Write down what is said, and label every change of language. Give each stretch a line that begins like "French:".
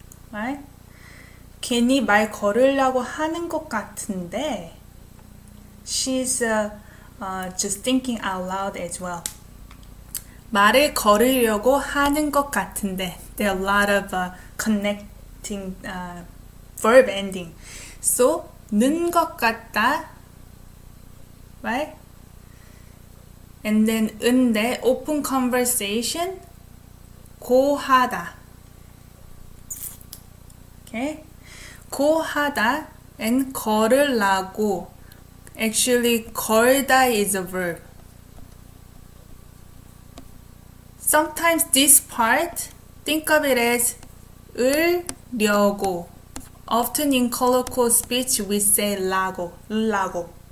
English: Right?
Korean: 괜히 말 걸을라고 하는 것 같은데
English: she's just thinking out loud as well.
Korean: 말을 걸으려고 하는 것 같은데
English: there are a lot of connecting verb ending. So 는 것 같다, right? And then 은데 open conversation 고하다. Okay? 고하다 and 걸을라고. Actually 걸다 is a verb. Sometimes this part, think of it as 으려고. Often in colloquial speech we say 라고, 으라고.